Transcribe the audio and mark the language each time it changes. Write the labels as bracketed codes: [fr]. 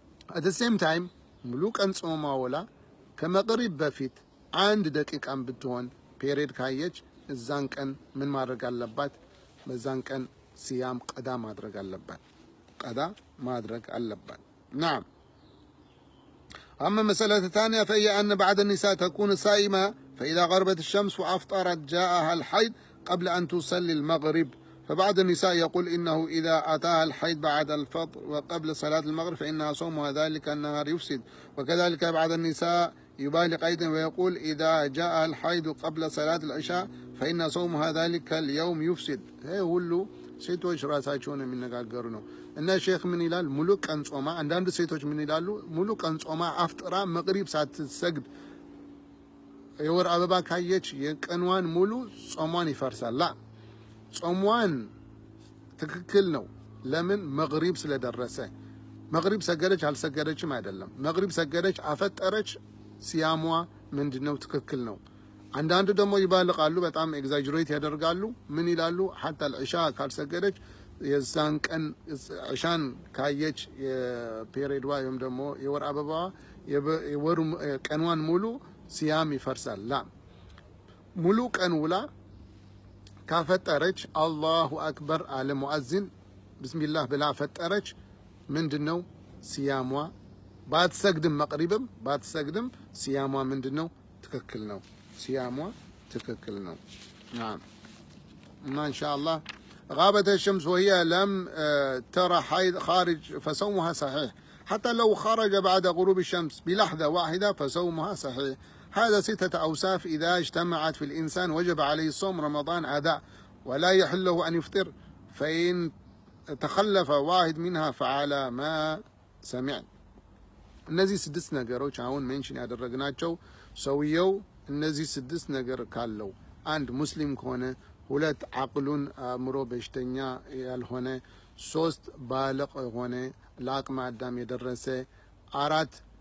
[am] አት ዘ ሴም ታይም ሙሉ ቀን ጾማ ወላ ከመቅሪብ በፊት 1 ደቂቃም ብትሆን ፔሪድ ካየች እዛን ቀን ምን ማድረግ አለባት? በዛን ቀን ሲያም ቀዳ ማድረግ አለባት። ቀዳ ማድረግ አለባት። نعم. [ar] أما مسألة ثانية فهي أن بعض النساء تكون صائمة فإذا غربت الشمس وأفطرت جاءها الحيض قبل أن تصلي المغرب، فبعض النساء يقول إنه إذا أتاها الحيض بعد الفطر وقبل صلاة المغرب فإنها صومها ذلك النهار يفسد. وكذلك بعض النساء يبالغ أيضا ويقول إذا جاءها الحيض قبل صلاة العشاء فإن صومها ذلك اليوم يفسد. [am] هي هو ሴቶች ራሳቸውን የሚነጋገሩ ነው። እና ሼክ ምን ይላል? ሙሉ ቀን ጾማ፣ አንዳንድ ሴቶች ምን ይላሉ? ሙሉ ቀን ጾማ አፍጥራ መቅሪብ ሳትሰግድ የወር አበባ ካየች የቀንዋን ሙሉ ጾሟን ይፈርሳል። ጾሟን ትክክል ነው። ለምን? መቅሪብ ስለደረሰ። መቅሪብ ሰገደች አልሰገደችም አይደለም። መቅሪብ ሰገደች አፈጠረች፣ ሲያሟ ምንድነው? ትክክል ነው። አንዳንዱ ደግሞ ይባልቃሉ፣ በጣም ኤግዛጀሬት ያደርጋሉ። ምን ይላሉ? ሐታ العሻ ካልሰገደች የዛን ቀን ዕሻን ካየች የፔሪድ ወይም ደግሞ የወር አበባ የወሩ ቀንዋን ሙሉ ሲያም ይፈርሳል። ላ ሙሉ ቀን ውላ ካፈጠረች አላሁ አክበር አለ ሙአዚን ቢስሚላህ ብላ ፈጠረች፣ ምንድነው ሲያሟ ባትሰግድም መቅሪብም ባትሰግድም ሲያሟ ምንድነው? ትክክል ነው። صيامه تككلنا. [ar] نعم. ما إن شاء الله غابت الشمس وهي لم ترى حيض خارج فصومها صحيح، حتى لو خرج بعد غروب الشمس بلحظة واحدة فصومها صحيح. هذا 6 أوصاف إذا اجتمعت في الإنسان وجب عليه صوم رمضان أداء، ولا يحل له أن يفطر، فإن تخلف واحد منها فعلى ما سمعت. [am] እነዚህ 6 ነገሮች አሁን ሜንሽን ያደረግናቸው ሰውየው እነዚህ 6 ነገር ካለው 1 ሙስሊም ከሆነ፣ 2 አቅሉን አእምሮ በሽተኛ ያልሆነ፣ 3 ባለቅ የሆነ ለአቅመ አዳም የደረሰ፣ 4